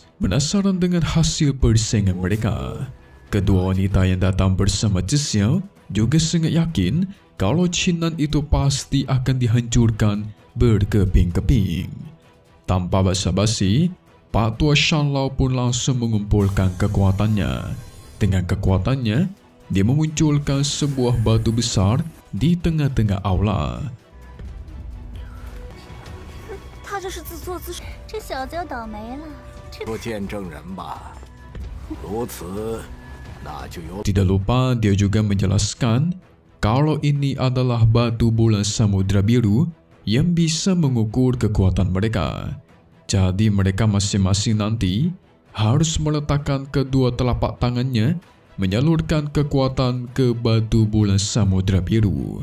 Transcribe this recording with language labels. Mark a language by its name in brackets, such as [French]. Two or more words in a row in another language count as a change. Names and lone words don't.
[Indonesian] Penasaran dengan hasil persaingan mereka. Kedua wanita yang datang bersama Zhi Xiao juga sangat yakin kalau Qinan itu pasti akan dihancurkan berkeping-keping. Tanpa basa-basi, Pak Tua Shanlong pun langsung mengumpulkan kekuatannya. Dengan kekuatannya, dia memunculkan sebuah batu besar di tengah-tengah aula. [Chinese] 他这是自作自受，这小子要倒霉了。做见证人吧，如此，那就有。 [Indonesian] Tidak lupa dia juga menjelaskan kalau ini adalah batu bulan samudra biru yang bisa mengukur kekuatan mereka. Jadi mereka masing-masing nanti harus meletakkan kedua telapak tangannya menyalurkan kekuatan ke batu bulan samudra biru.